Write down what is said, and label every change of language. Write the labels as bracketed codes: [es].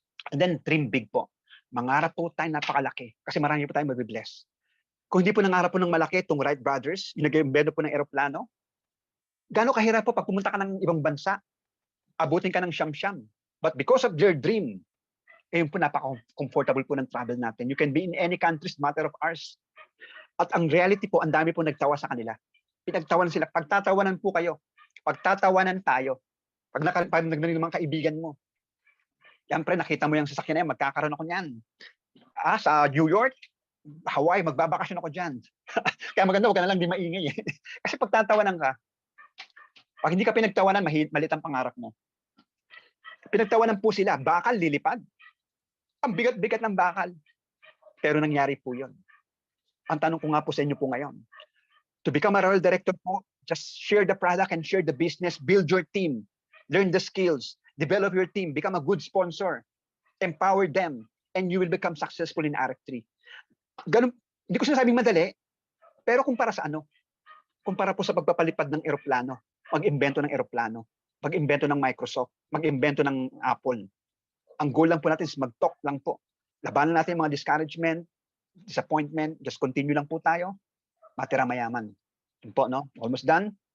[en] And then, dream big [tl] po. Mangarap po tayo napakalaki. Kasi marami po tayong mabibless. Kung hindi po nangarap po ng malaki, itong Wright Brothers, yung nag-imbento po ng eroplano, gano'ng kahirap po pag pumunta ka ng ibang bansa, abutin ka ng siyam-siyam. [en] But because of their dream, [tl] yun po napaka-comfortable po ng travel natin. [en] You can be in any country, matter of hours. [tl] At ang reality po, ang dami po nagtawa sa kanila. Pinagtawanan sila. Pagtatawanan po kayo. Pagtatawanan tayo. Pag nagnanig ng mga kaibigan mo, yan pre, nakita mo yung sasakyan na yan, magkakaroon ako niyan. Sa New York, Hawaii, magbabakasyon ako dyan. Kaya maganda, huwag ka na lang di maingay. Kasi pagtatawanan ka, pag hindi ka pinagtawanan, malit ang pangarap mo. Pinagtawanan po sila, bakal, lilipad. Ang bigat-bigat ng bakal. Pero nangyari po yun. Ang tanong ko nga po sa inyo po ngayon, [en] to become a royal director po, just share the product and share the business, build your team, learn the skills, develop your team, become a good sponsor, empower them, and you will become successful in RF3. [tl] Ganun, hindi ko sinasabing madali, pero kumpara sa ano? Kumpara po sa pagpapalipad ng eroplano, mag-imbento ng eroplano, mag-imbento ng Microsoft, mag-imbento ng Apple. Ang goal lang po natin is mag-talk lang po. Labanan natin yung mga discouragement, disappointment, just continue lang po tayo, matira mayaman. Yun po, no? Almost done.